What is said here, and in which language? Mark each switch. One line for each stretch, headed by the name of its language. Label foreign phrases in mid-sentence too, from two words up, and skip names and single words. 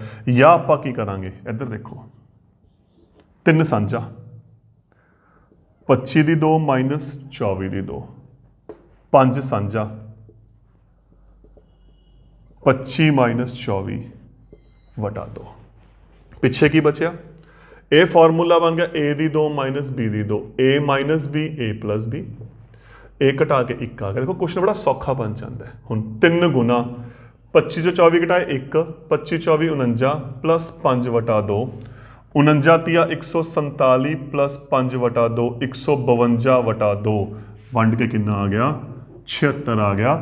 Punjabi: ਜਾਂ ਆਪਾਂ ਕੀ ਕਰਾਂਗੇ, ਇੱਧਰ ਦੇਖੋ, 3 ਸਾਂਝਾ 25 ਦੀ 2 - 24 ਦੀ 2, 5 ਸਾਂਝਾ 25 - 24 ਵਟਾ 2। ਪਿੱਛੇ ਕੀ ਬਚਿਆ, ਇਹ ਫਾਰਮੂਲਾ ਬਣ ਗਿਆ a ਦੀ 2 - b ਦੀ 2, a - b a + b, ਇਹ ਘਟਾ ਕੇ 1 ਆ ਗਿਆ। ਦੇਖੋ ਕੁਐਸਚਨ ਬੜਾ ਸੌਖਾ ਬਣ ਜਾਂਦਾ ਹੈ। ਹੁਣ 3 ਗੁਣਾ 25 ਚੋਂ 24 ਘਟਾਏ 1, 25 24 49 + 5 ਵਟਾ 2, 49 ਤੀਆ 147 + 5 ਵਟਾ 2, 152 ਵਟਾ 2, ਵੰਡ ਕੇ ਕਿੰਨਾ ਆ ਗਿਆ, 76 ਆ ਗਿਆ।